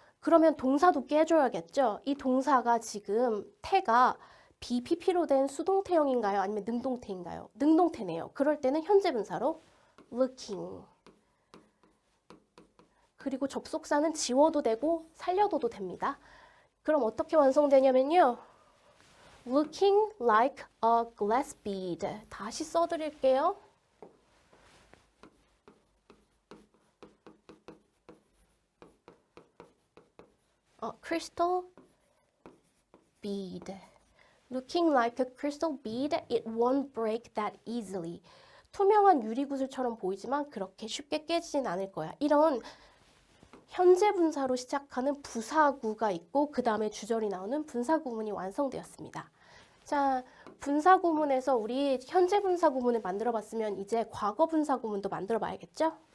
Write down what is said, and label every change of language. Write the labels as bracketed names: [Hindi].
[Korean] 그러면 동사도 깨줘야겠죠? 이 동사가 지금 태가 BPP로 된 수동태형인가요? 아니면 능동태인가요? 능동태네요. 그럴 때는 현재 분사로 looking. 그리고 접속사는 지워도 되고 살려둬도 됩니다. 그럼 어떻게 완성되냐면요. [English] looking like a glass bead. [Korean] 다시 써드릴게요. [English] crystal bead. Looking like a crystal bead, it won't break that easily. [Korean] 투명한 유리구슬처럼 보이지만 그렇게 쉽게 깨지진 않을 거야. 이런 현재 분사로 시작하는 부사구가 있고 그 다음에 주절이 나오는 분사구문이 완성되었습니다. 자, 분사구문에서 우리 현재 분사구문을 만들어 봤으면 이제 과거 분사구문도 만들어 봐야겠죠?